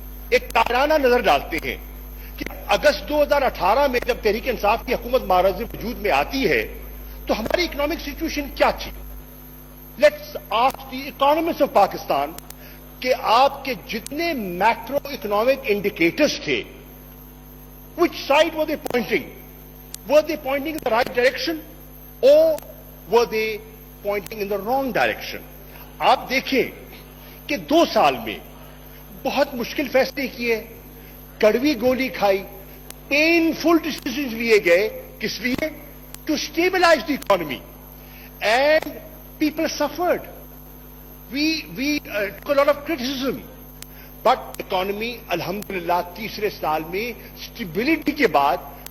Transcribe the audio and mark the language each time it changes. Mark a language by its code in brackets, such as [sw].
[ur] ایک تارانہ نظر ڈالتے ہیں کہ اگست 2018 میں جب تحریک انصاف کی حکومت مہاراج وجود میں آتی ہے تو ہماری اکنامک سچویشن کیا تھی۔ [en] let's ask the economist of Pakistan [ur] کہ آپ کے جتنے میکرو اکنامک انڈیکیٹرز تھے، [en] which side were they pointing? Were they pointing in the right direction or were they pointing in the wrong direction? [ur] آپ دیکھیں کہ 2 سال میں بہت مشکل فیصلے کیے، کڑوی گولی کھائی، پینفل ڈیسیژنز لیے گئے، کس لیے؟ [en] To stabilise the economy, and people suffered. we took a lot of criticism, but economy [ur] الحمدللہ تیسرے سال میں اسٹیبلٹی کے بعد